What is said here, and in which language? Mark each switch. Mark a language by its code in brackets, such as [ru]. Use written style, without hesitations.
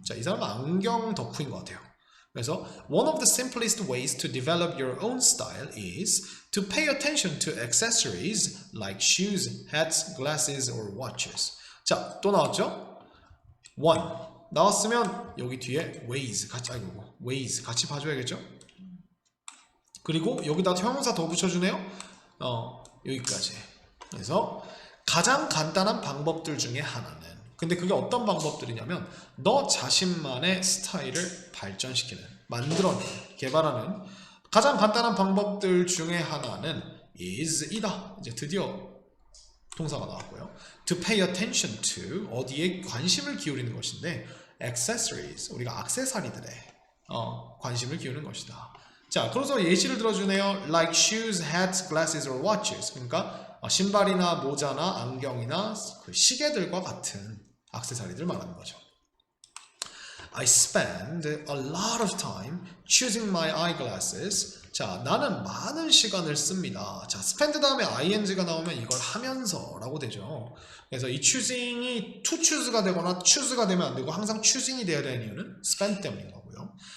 [ko] 자, 이 사람은 안경 덕후인 것 같아요. [en] 그래서 one of the simplest ways to develop your own style is to pay attention to accessories like shoes, hats, glasses, or watches. [ko] 자, 또 나왔죠? one 나왔으면 여기 뒤에 ways 같이 봐줘야겠죠? 그리고 여기다 형용사 더 붙여주네요. 여기까지. 그래서 가장 간단한 방법들 중에 하나는, 근데 그게 어떤 방법들이냐면 너 자신만의 스타일을 발전시키는, 만들어내는, 개발하는 가장 간단한 방법들 중에 하나는 is이다. 이제 드디어 동사가 나왔고요. [en] To pay attention to, [ko] 어디에 관심을 기울이는 것인데, accessories, 우리가 액세서리들에 관심을 기울이는 것이다. 자, 그래서 예시를 들어주네요. [en] Like shoes, hats, glasses, or watches. [ko] 그러니까 신발이나 모자나 안경이나 그 시계들과 같은 액세서리들 말하는 거죠. [en] I spend a lot of time choosing my eyeglasses. [ko] 자, 나는 많은 시간을 씁니다. 자, spend 다음에 ing가 나오면 이걸 하면서 라고 되죠. 그래서 이 choosing이 to choose가 되거나 choose가 되면 안 되고 항상 choosing이 돼야 되는 이유는 spend 때문인 거고요.